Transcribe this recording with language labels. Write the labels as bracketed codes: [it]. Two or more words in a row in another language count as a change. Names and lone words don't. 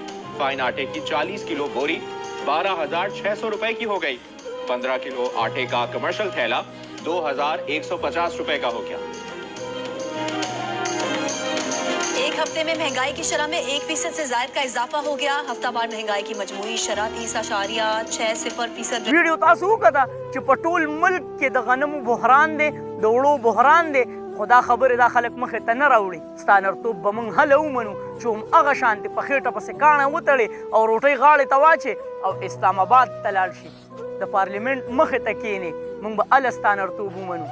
[ur] فائن آٹے کی 40 کلو بوری 12,600 روپے کی ہو گئی. 15 کلو آٹے کا کمرشل تھیلا 2,150 روپے کا ہو گیا. ایک ہفتے میں مہنگائی کی شرح میں 1% سے زائد کا اضافہ ہو گیا. ہفتہ وار مہنگائی کی مجموعی شرح 30.60% [ps] ویډیو تاسو وکړه چې په ټول ملک کې د غنمو بحران دی، د وړو بحران دی، خو دا خبرې دا خلک مخې ته نه راوړي. ستا نرتوب به موږ هله ومنو چې هماغه شانتې په خېټه پسې کاڼه وتړې او روټۍ غاړې ته واچې او اسلام آباد ته لاړ شي، د پارلیمنټ مخې ته کښېنې، موږ به هله ستا نرتوب ومنو.